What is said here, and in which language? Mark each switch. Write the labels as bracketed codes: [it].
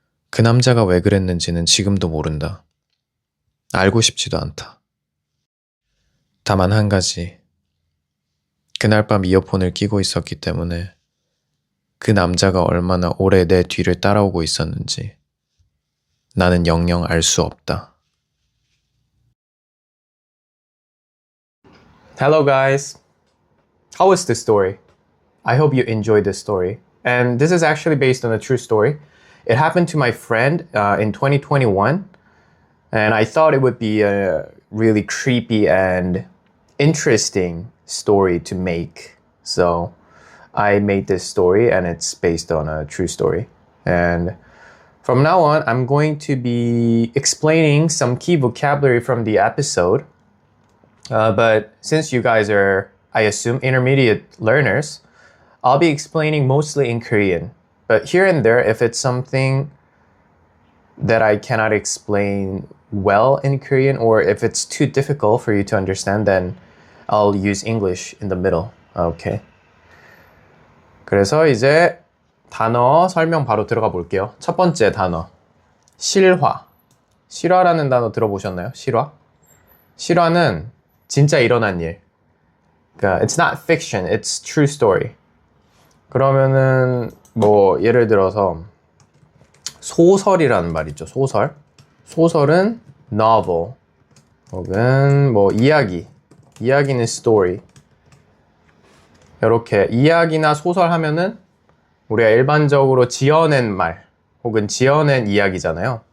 [ko] 그 남자가 왜 그랬는지는 지금도 모른다. 알고 싶지도 않다. 다만 한 가지. 그날 밤 이어폰을 끼고 있었기 때문에 그 남자가 얼마나 오래 내 뒤를 따라오고 있었는지 나는 영영 알 수 없다. [en] Hello guys, how was the story? I hope you enjoyed this story. And this is actually based on a true story. It happened to my friend in 2021, and I thought it would be a really creepy and interesting story to make. So I made this story, and it's based on a true story. And from now on, I'm going to be explaining some key vocabulary from the episode. But since you guys are, I assume, intermediate learners, I'll be explaining mostly in Korean. But here and there, if it's something that I cannot explain well in Korean, or if it's too difficult for you to understand, then I'll use English in the middle. Okay. [ko] 그래서 이제 단어 설명 바로 들어가 볼게요. 첫 번째 단어, 실화. 실화라는 단어 들어보셨나요? 실화? 실화는 진짜 일어난 일. 그러니까 [en] it's not fiction, it's true story. [ko] 그러면은 뭐 예를 들어서 소설이라는 말 있죠. 소설. 소설은 novel 혹은 뭐 이야기. 이야기는 story. 이렇게 이야기나 소설 하면은 우리가 일반적으로 지어낸 말 혹은 지어낸 이야기잖아요.